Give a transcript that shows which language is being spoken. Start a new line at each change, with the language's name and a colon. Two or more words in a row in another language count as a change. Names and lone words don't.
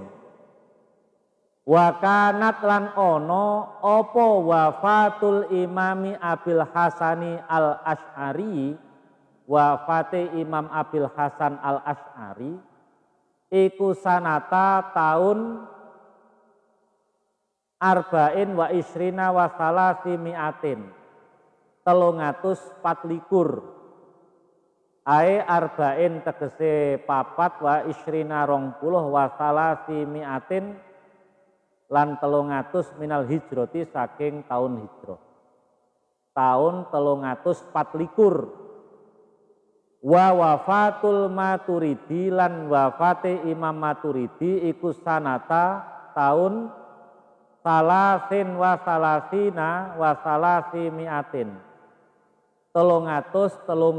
Arabic: وكانت
Javanese: lan ono apa
Arabic: وفاة الإمام أبي الحسن الأشعري
Javanese: wafate Imam Abil Hasan Al-Asy'ari iku
Arabic: sanata tahun أربع وعشرين وثلاث مائة
Javanese: 324 ae arba'in tegese papat
Arabic: وعشرين
Javanese: 20 wa
Arabic: ثلاث مائة lan 300 من الهجرة
Javanese: saking tahun hijrah tahun 324
Arabic: ووفاة الماتريدي
Javanese: lan wafate Imam Maturidi iku
Arabic: sanata tahun ثلاثين وثلاثين وثلاث مائة 333